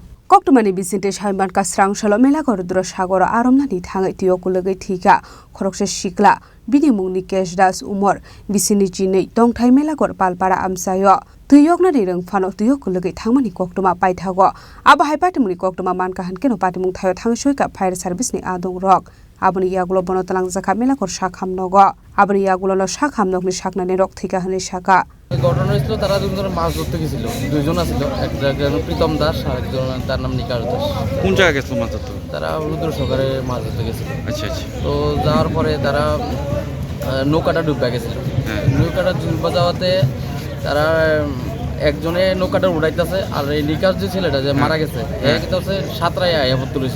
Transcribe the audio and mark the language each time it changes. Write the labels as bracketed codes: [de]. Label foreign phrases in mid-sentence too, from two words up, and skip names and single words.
[trp] Koktumani bisinte Shaiman Kasrang Shalo Melagor Dro Sagor Romnani Thangwi Twio Kwlwngwi Thwikha Khoroksa Sikla bini mungni kes das umar bisini jinei tongthai melagor palpara amsayo Tuyokna rireng fano Twio Kwlwngwi thangmani koktuma paithago aba haipatimuni koktuma mankahan keno patimung thayo thangsoika [en] fire service [trp] ni adong rok aboni yagulo bono talangjaka melagor sakhamnogo aboni yagulo lo sakhamnokni saknani rok thika hne saka [bn] ঘটনা হয়েছিল তারা দুজন মাছ ধরতে গেছিল দুইজন আছিল একটা প্রীতম দাস আর একজন তার নাম নিকাশ দাস কোন জায়গায় গেছিল মাছ ধরতে তারা রুদ্র সকারে মাছ ধরতে গেছিল আচ্ছা আচ্ছা তো যাওয়ার পরে তারা নৌকাটা ডুবে গেছিল নৌকাটা ডুবে যাওয়াতে তারা একজনে নৌকাটা উড়াইতেছে আর এই নিকাশ যে ছেলেটা যে মারা গেছে একটা হচ্ছে সাঁতরায় আয়াপর তুলেছিল